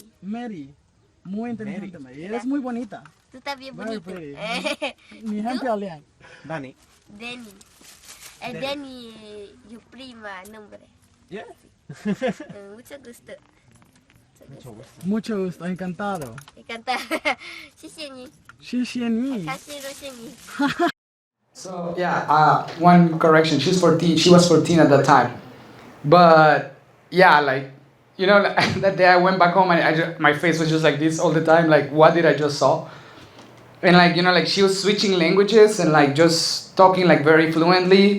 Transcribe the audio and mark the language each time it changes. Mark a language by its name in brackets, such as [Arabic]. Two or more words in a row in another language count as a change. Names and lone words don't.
[Spanish] Mary. Muy inteligente, Mary. Eres muy bonita. tú también [English] Very [Spanish] bonito. pretty. Mi gente habla. Dani. Denny. Denny, tu prima, nombre. [English] Yeah. [Spanish] Mucho gusto. Mucho gusto. Mucho gusto, encantado. Me encanta. [Chinese] 谢谢你， Shishini. 感谢谢谢你。 [English] So yeah, one correction. She's 14. She was 14 at that time. But yeah, like that day I went back home and my face was just like this all the time. Like, what did I just saw? And like like she was switching languages and like just talking like very fluently.